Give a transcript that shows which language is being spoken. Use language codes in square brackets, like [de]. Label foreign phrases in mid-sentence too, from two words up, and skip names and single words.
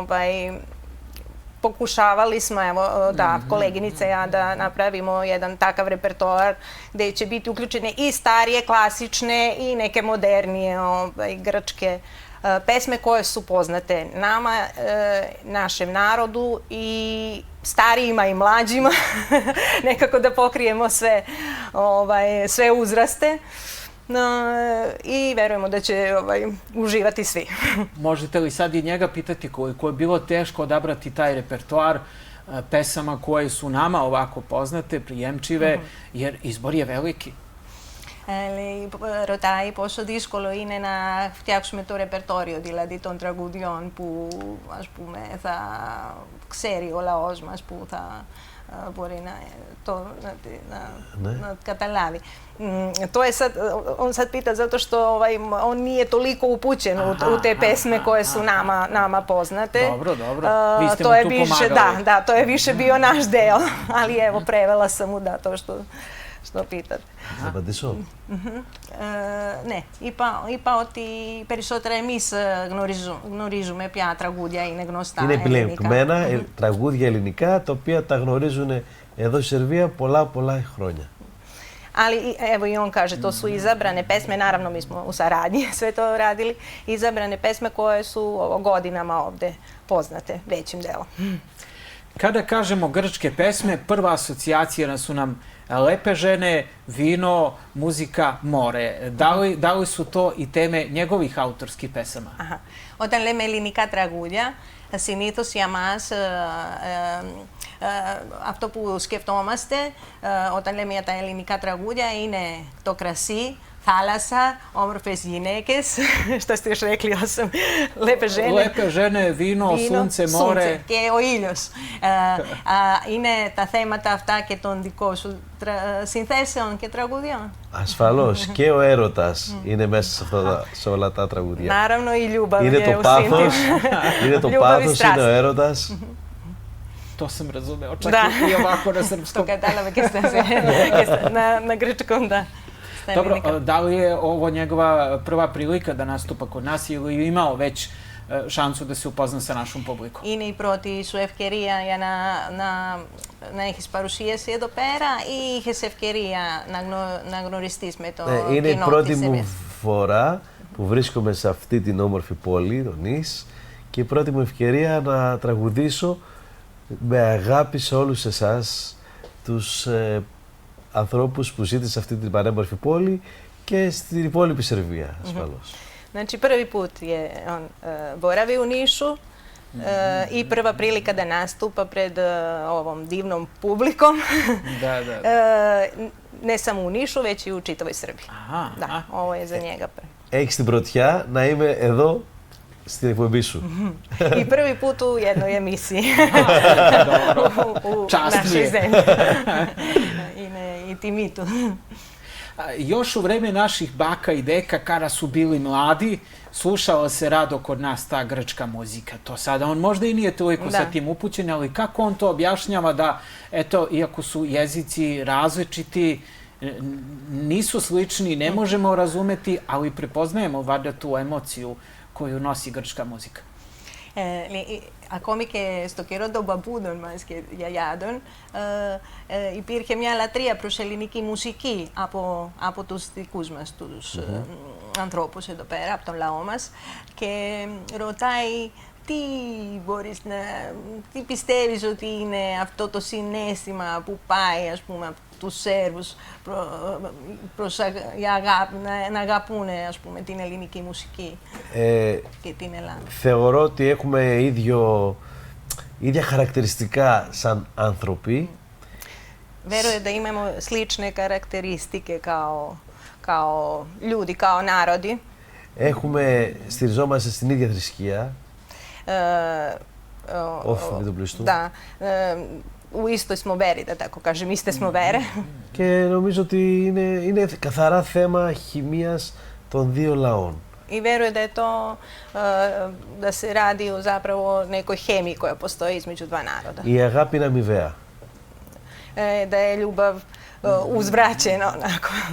[sr] pokušavali smo, evo, da, koleginica i ja, da napravimo jedan takav repertoar gde će biti uključene i starije, klasične i neke modernije grčke pesme koje su poznate nama, našem narodu i starijima i mlađima, nekako da pokrijemo sve uzraste. I verujemo da će uživati svi. Možete li sad i njega pitati koliko je bilo teško odabrati taj repertoar pesama koje su nama ovako poznate, prijemčive, jer izbor je veliki? [el] Ρωτάει πόσο δύσκολο είναι να φτιάξουμε το ρεπερτόριο, δηλαδή των τραγουδιών που ας πούμε θα ξέρει ο λαός μας, που θα μπορεί να καταλάβει. [sr] To je sad, on sad pita zato što on nije toliko upućen u te pesme koje su nama poznate. Dobro, dobro. Vi ste mu to je tu više, pomagali. da, to je više bio naš deo, ali evo, prevela sam mu da to što pitate. [el] Θα απαντήσω. Ναι, είπα ότι περισσότερα εμείς γνωρίζουμε ποια τραγούδια είναι γνωστά Είναι ελληνικά. επιλεγμένα τραγούδια ελληνικά, τα οποία τα γνωρίζουν εδώ στη Σερβία πολλά χρόνια. [sr] Ali evo i on kaže, to su izabrane pesme, naravno mi smo u saradnji sve to radili, izabrane pesme koje su godinama ovde poznate većim delom. Kada kažemo grčke pesme, prva asocijacija su nam lepe žene, vino, muzika, more. Da li su to i teme njegovih autorskih pesama? [el] Όταν λέμε ελληνικά τραγούδια, συνήθως για μας αυτό που σκεφτόμαστε όταν λέμε για τα ελληνικά τραγούδια είναι το κρασί, θάλασσα, όμορφες γυναίκες, [sr] što ste još rekli, osam, lepe žene. Lepe žene, vino, sunce, more. [el] Και ο ήλιος. Είναι τα θέματα αυτά και των δικών σου συνθέσεων και τραγουδιών. Ασφαλώς. Και ο έρωτας είναι μέσα σε όλα τα τραγουδιά. [sr] Naravno i ljubav [el] είναι [sr] je [el] το [sr] u [el] πάθος, [sr] svim [el] είναι το πάθος, είναι ο έρωτας. [sr] To sam razumeo, čak i ovako na srpskom. To katala na grčkom, da. Dobro, da li je ovo njegova prva prilika da nastupa kod nas ili je imao već šansu da se upozna sa našom publikom? [el] Είναι η πρώτη σου ευκαιρία για να έχεις παρουσίαση εδώ πέρα ή είχες ευκαιρία να γνωριστείς με το κοινό της? Είναι η πρώτη μου φορά που βρίσκομαι σε αυτή την όμορφη πόλη, τον Νις, και η πρώτη μου ευκαιρία να τραγουδήσω με αγάπη σε όλους εσάς, τους ανθρώπους που ζείτε σε αυτή την πανέμορφη πόλη και στην υπόλοιπη Σερβία, ασφαλώς. [sr] Znači, prvi put je on boravi u Nišu i prva prilika da nastupa pred ovom divnom publikom. Ne samo u Nišu, već i u čitavoj Srbiji. Da, ovo je za njega prvi. [el] Έχεις την πρωτιά να είμαι εδώ στην εκπομπή σου. [sr] I prvi put u jednoj emisiji u našoj zemlji. I Timitu. Još u vreme naših baka i deka, kada su bili mladi, slušala se rado kod nas ta grčka muzika. To sada on možda i nije toliko sa tim upućen, ali kako on to objašnjava da, eto, iako su jezici različiti, nisu slični, ne možemo razumeti, ali prepoznajemo valjda tu emociju koju nosi grčka muzika. [el] Ακόμη και στο καιρό των παππούδων μας και γιαγιάδων υπήρχε μια λατρεία προς ελληνική μουσική από τους δικούς μας τους ανθρώπους εδώ πέρα, από τον λαό μας, και ρωτάει τι πιστεύεις ότι είναι αυτό το συναίσθημα που πάει, ας πούμε, από τους Σέρβους προς να αγαπούν, ας πούμε, την ελληνική μουσική και την Ελλάδα? Θεωρώ ότι έχουμε ίδια χαρακτηριστικά σαν άνθρωποι. [sr] Verujem da imamo slične karakteristike kao ljudi, kao narodi. [el] Στηριζόμαστε στην ίδια θρησκεία. Όχι, δεν το [sr] Da, u istoj smo veri, da tako kažem, iste smo vere. [el] Και νομίζω ότι είναι καθαρά θέμα χημείας των δύο λαών. [sr] I veruje da je to, da se radi o zapravo nekoj hemiji koja postoji između dva naroda. [el] Η αγάπη είναι αμοιβαία. [sr] Da je ljubav uzvraćena, onako.